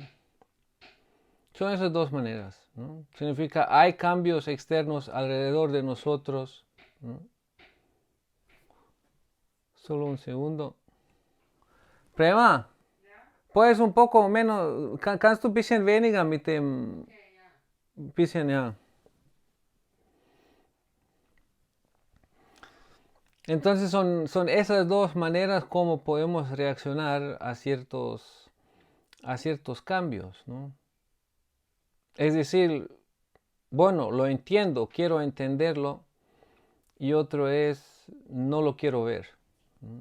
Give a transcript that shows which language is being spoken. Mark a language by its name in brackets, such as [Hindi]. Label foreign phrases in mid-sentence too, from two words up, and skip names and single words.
[Spanish] Son esas dos maneras, ¿no? Significa hay cambios externos alrededor de nosotros, ¿no? Solo un segundo. Prema, puedes un poco menos, [German] kannst du ein bisschen weniger mit dem, bisschen, ja. [Spanish] Entonces son esas dos maneras como podemos reaccionar a ciertos cambios, ¿no? Es decir, bueno, lo entiendo, quiero entenderlo, y otro es, no lo quiero ver, ¿no?